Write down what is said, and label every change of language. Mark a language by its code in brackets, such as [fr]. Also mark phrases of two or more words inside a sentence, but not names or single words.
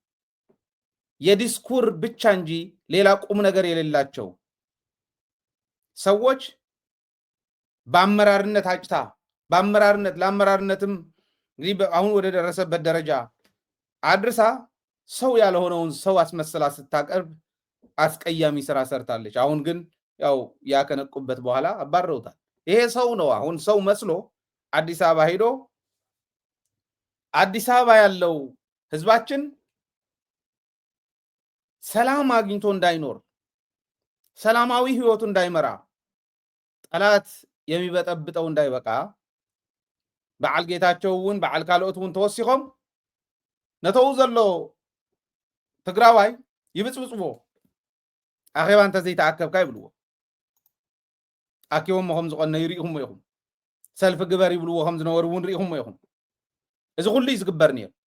[am] የዲስኩር ብቻ እንጂ ሌላ ቁም ነገር የሌላቸው ሰዎች በአመራርነት አጭታ ለአመራርነትም እንግዲህ አሁን ወደ ደረሰበት ደረጃ አድርሳ ሰው ያልሆነውን ሰው አስመስላ ስታቀርብ አስቀያሚ ስራ ሰርታለች። አሁን ግን ያው ያከነቁበት በኋላ አባረውታል። ይሄ ሰው ነው አሁን ሰው መስሎ አዲስ አበባ ሄዶ አዲስ አበባ ያለው ህዝባችን ሰላም አግኝቶ እንዳይኖር ሰላማዊ ህይወቱ እንዳይመራ ጠላት የሚበጠብጠው እንዳይበቃ [ti] በዓል ጌታቸውን በዓል ካልኦቱን ተወሲኾም ነተው ዘሎ ትግራዋይ ይብፅብፅቦ አኼባ እንተ ዘይተኣከብካ ይብልዎ ኣኪቦም ከም ዝቆነ ይሪኢኹም ኢኹም ሰልፊ ግበር ይብልዎ ከም ዝነበሩ እውን ሪኢኹም ኢኹም እዚ ኩሉ ዝግበር ነይሩ